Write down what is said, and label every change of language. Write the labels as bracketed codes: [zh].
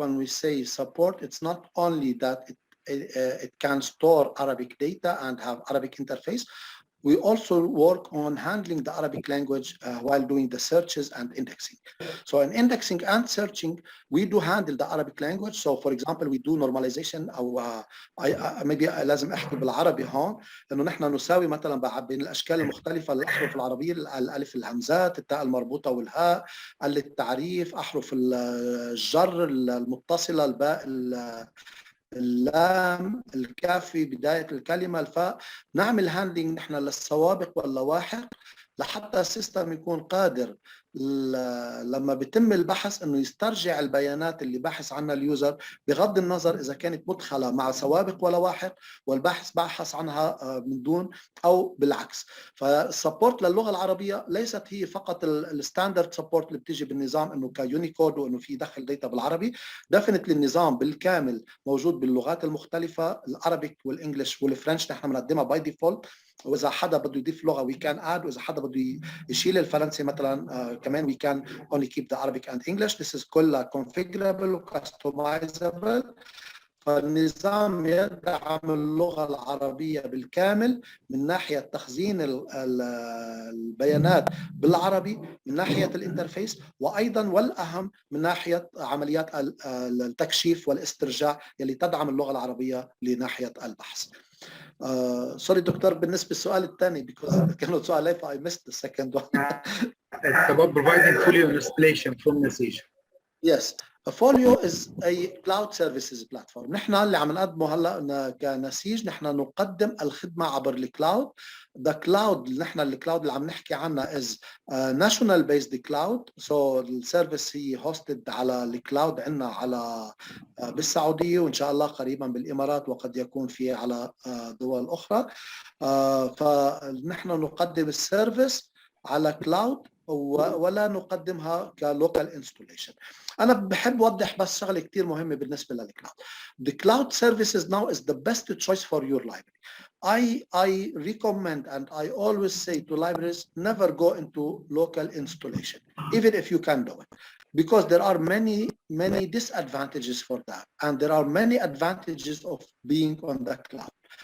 [en] When we say support, it's not only that it can store Arabic data and have Arabic interface. We also work on handling the Arabic language while doing the searches and indexing. So in indexing and searching, we do handle the Arabic language. So for example, we do normalization [ar] أو [en] maybe [ar] لازم أحكي بالعربي هون إنه نحن نساوي مثلا بين الأشكال المختلفة للأحرف العربية الألف الهمزات التاء المربوطة والهاء التعريف أحرف الجر المتصلة الباء اللام الكاف في بداية الكلمة الفاء نعمل هاندلنج نحن للسوابق واللواحق لحتى السيستم يكون قادر لما بيتم البحث انه يسترجع البيانات اللي بحث عنها اليوزر بغض النظر اذا كانت مدخله مع سوابق ولاواحق والباحث بحث عنها من دون او بالعكس. فالسبورت للغه العربيه ليست هي فقط الستاندرد سبورت اللي بتيجي بالنظام انه كيونيكود وانه في دخل داتا بالعربي. ديفينتلي النظام بالكامل موجود باللغات المختلفه العربيك والانجليش والفرنش نحن بنقدمها باي ديفولت. واذا حدا بده يضيف لغه [en] we can add [ar] واذا حدا بده يشيل الفرنسي مثلا كمان [en] we can only keep the Arabic and English. This is [ar] كلها [en] configurable customizable. [ar] فالنظام يدعم اللغة العربية بالكامل من ناحية تخزين البيانات بالعربي من ناحية الانترفيس وأيضا والأهم من ناحية عمليات التكشيف والاسترجاع يلي تدعم اللغة العربية لناحية البحث. [en] Sorry [ar] دكتور بالنسبة للسؤال الثاني [en] because [ar] كانوا سؤالين [en] I missed the second one. It's about providing FOLIO installation from Naseej. Yes. FOLIO is a cloud services platform. [ar] نحن اللي عم نقدمه هلا كنسيج نحن نقدم الخدمة عبر الكلاود. [en] The cloud [ar] نحن الكلاود اللي عم نحكي عنها [en] is national based cloud. [ar] So السيرفيس هي hosted على الكلاود عندنا على بالسعودية وإن شاء الله قريبا بالإمارات وقد يكون في على دول أخرى. فنحن نقدم السيرفيس على كلاود ولا نقدمها كلوكال انستوليشن. انا بحب اوضح بس شغله كثير مهمه بالنسبه للكلاود. [en] The cloud services now is the best choice for your library. I recommend and I always say to libraries never go into local installation even if you can do it because there are many disadvantages for that and there are many advantages of being on the cloud.